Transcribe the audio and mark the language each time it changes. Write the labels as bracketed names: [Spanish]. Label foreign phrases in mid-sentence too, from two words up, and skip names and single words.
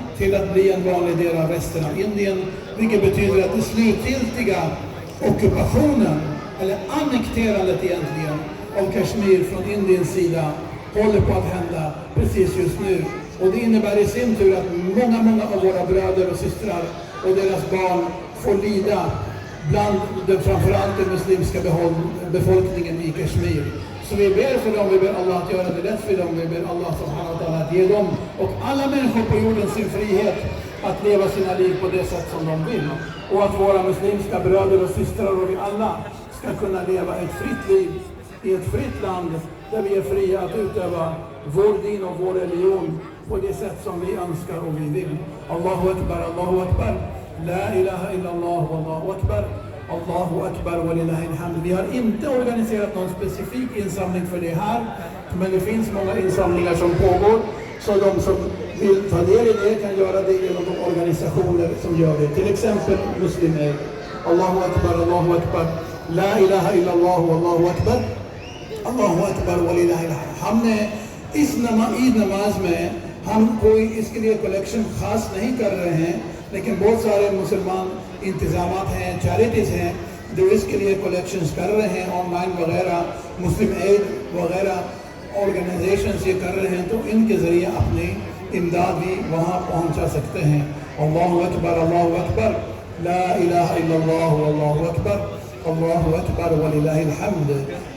[Swedish] till att bli en vanlig del av resten av Indien, vilket betyder att den slutgiltiga ockupationen, eller annekterandet egentligen, av Kashmir från Indiens sida håller på att hända precis just nu. Och det innebär i sin tur att många av våra bröder och systrar och deras barn får lida bland framförallt den muslimska befolkningen i Kashmir. Så vi ber för dem, vi ber Allah att göra det lätt för dem, vi ber Allah [Arabic] سبحانه وتعالى [Swedish] att ge dem och alla människor på jorden sin frihet att leva sina liv på det sätt som de vill. Och att våra muslimska bröder och systrar och vi alla ska kunna leva ett fritt liv i ett fritt land där vi är fria att utöva vår din och vår religion på det sätt som vi önskar och vi vill. [Arabic] الله أكبر، الله أكبر، لا إله إلا الله، الله أكبر، الله أكبر، ولله الحمد. [Swedish] Vi har inte organiserat någon specifik insamling för det här, men det finns många insamlingar som pågår, så de som vill ta del i det kan göra det genom de organisationer som gör det. Till exempel Muslim Aid. [Arabic] الله أكبر، الله أكبر، لا إله إلا الله، الله أكبر، الله أكبر، ولله الحمد. [Urdu] ہم نے اس عید نماز میں ہم کوئی اس کے لیے کلیکشن خاص نہیں کر رہے ہیں، لیکن بہت سارے مسلمان انتظامات ہیں، چیریٹیز ہیں جو اس کے لیے کلیکشنز کر رہے ہیں، آن لائن وغیرہ، مسلم ایڈ وغیرہ آرگنائزیشنز یہ کر رہے ہیں، تو ان کے ذریعے اپنی امداد بھی وہاں پہنچا سکتے ہیں. [Arabic] الله أكبر، الله أكبر، لا إله إلا الله، الله أكبر، الله أكبر، ولله الحمد.